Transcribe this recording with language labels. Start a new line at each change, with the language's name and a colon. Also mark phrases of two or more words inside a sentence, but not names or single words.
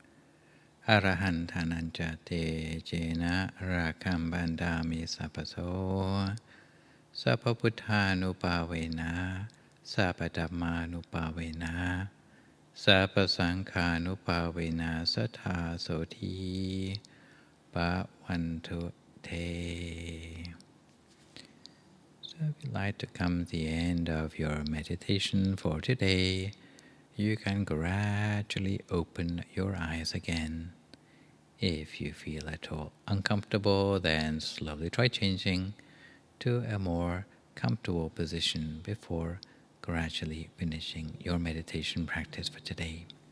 Pali: Arahantananja Te Jena Rakam Bandami Sapaso Sapabuddhanupavena Sapadhammanupavena Sapasankhanupavena Satha Soti Bhavantu Te.
English: So if you'd like to come to the end of your meditation for today, you can gradually open your eyes again. If you feel at all uncomfortable, then slowly try changing to a more comfortable position before gradually finishing your meditation practice for today.